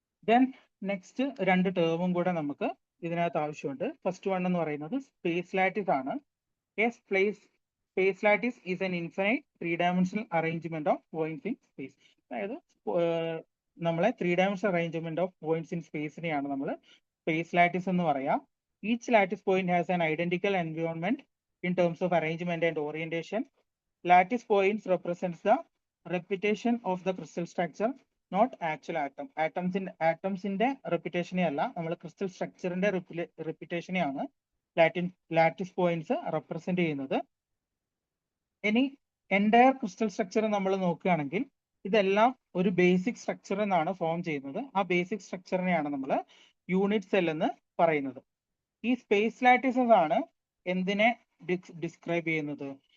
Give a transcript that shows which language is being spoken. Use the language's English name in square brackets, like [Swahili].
[Malayalam] Then next 2 ടേമും കൂടെ നമുക്ക് ഇതിനകത്ത് ആവശ്യമുണ്ട്. ഫസ്റ്റ് വൺ എന്ന് പറയുന്നത് സ്പേസ് ലാറ്റിസ് ആണ്. [English] Space lattice is an infinite 3-dimensional arrangement of points in space. [Malayalam] അതായത് നമ്മളെ 3-dimensional arrangement of points in സ്പേസിനെയാണ് നമ്മൾ സ്പേസ് ലാറ്റിസ് എന്ന് പറയാം. [English] Each lattice point has an identical environment in terms of arrangement and orientation. Lattice points represents the repetition of the crystal structure, not actual atom. Atoms in the repetition [Malayalam] അല്ല, നമ്മൾ crystal structure ന്റെ repetition ആണ് lattice points represent ചെയ്യുന്നത്. ഇനി entire crystal structure നമ്മൾ നോക്കുകയാണെങ്കിൽ ഇതെല്ലാം ഒരു ബേസിക് സ്ട്രക്ചർ എന്നാണ് ഫോം ചെയ്യുന്നത്. ആ ബേസിക് സ്ട്രക്ചറിനെയാണ് നമ്മൾ യൂണിറ്റ് സെൽ എന്ന് പറയുന്നത്. ഈ സ്പേസ് ലാറ്റിസസ് ആണ് എന്തിനെ ഡിസ്ക്രൈബ് ചെയ്യുന്നത്?